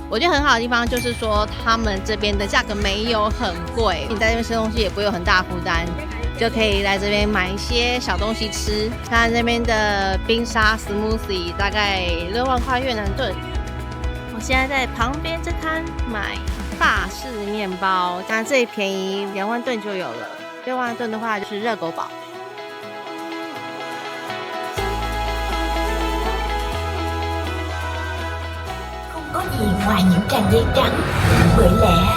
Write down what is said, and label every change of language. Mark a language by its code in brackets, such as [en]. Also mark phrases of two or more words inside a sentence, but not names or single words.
[zh] 我觉得很好的地方就是说，他们这边的价格没有很贵，你在这边吃东西也不会有很大负担，就可以来这边买一些小东西吃。看这边的冰沙 smoothie 大概6万块越南盾。我现在在旁边这摊买法式面包，当然最便宜2万盾就有了，6万盾的话就是热狗堡。 [vi] Có gì ngoài những trang giấy trắng, bởi lẽ